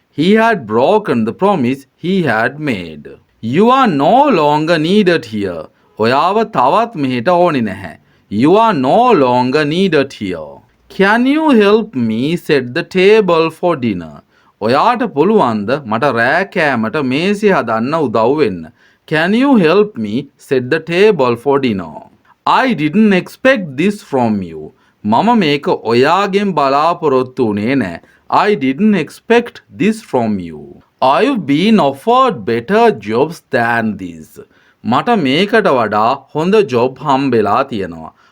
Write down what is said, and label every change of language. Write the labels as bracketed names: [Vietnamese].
[English] He had broken the promise he had made. You are no longer needed here. [Sinhala] ඔයාව තවත් මෙහෙට ඕනේ නැහැ. [English] You are no longer needed here. Can you help me set the table for dinner? [Sinhala] ඔයාට පුළුවන්ද මට රෑ කෑමට මේසය හදන්න උදව් වෙන්න? [English] Can you help me set the table for dinner? I didn't expect this from you. [Sinhala] මම මේක ඔයාගෙන් බලාපොරොත්තු වුණේ නෑ. [English] I didn't expect this from you. I've been offered better jobs than this. [Sinhala] මට මේකට වඩා හොඳ ජොබ් හම්බෙලා තියෙනවා.